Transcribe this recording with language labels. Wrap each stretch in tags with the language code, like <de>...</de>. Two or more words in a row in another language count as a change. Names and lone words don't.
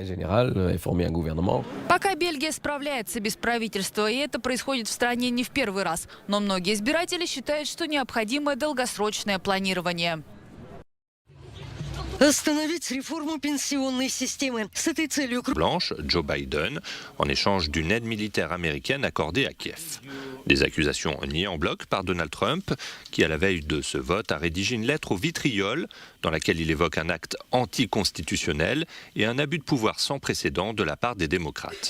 <ru>Пока Бельгия справляется без правительства, и это происходит в стране не в первый раз. Но многие избиратели считают, что необходимо долгосрочное планирование. Остановить реформу пенсионной системы. С этой целью...</ru> <fr>Blanche, Joe Biden, en échange d'une aide militaire américaine accordée à Kiev. Des accusations niées en bloc par Donald Trump, qui à la veille de ce vote a rédigé une lettre au vitriol dans laquelle il évoque un acte anticonstitutionnel et un abus de pouvoir sans précédent de la part des démocrates.</fr>